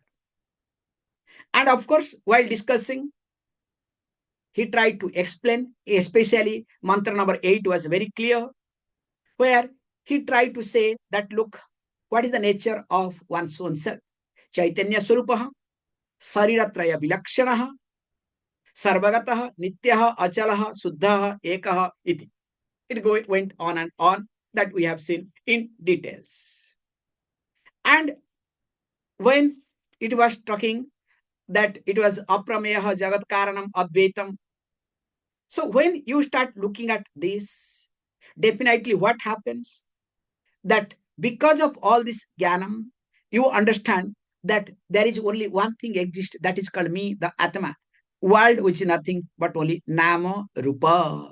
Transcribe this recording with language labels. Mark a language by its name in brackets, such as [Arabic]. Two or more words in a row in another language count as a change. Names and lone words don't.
[English] And of course, while discussing, he tried to explain, especially mantra number 8 was very clear, where he tried to say that, look, what is the nature of one's own self? [Sanskrit] चैतन्य स्वरूपः, शरीरत्रय विलक्षणः, सर्वगतः, नित्यः, अचलः, शुद्धः, एकः, इति. [English] It went on and on, that we have seen in details. And when it was talking that it was [Sanskrit] अप्रमेयः जगत् कारणम् अद्वैतम्. [English] So when you start looking at this, definitely what happens, that because of all this jnanam, you understand that there is only one thing exists, that is called me, the atma, world which is nothing but only [Sanskrit] नाम रूप.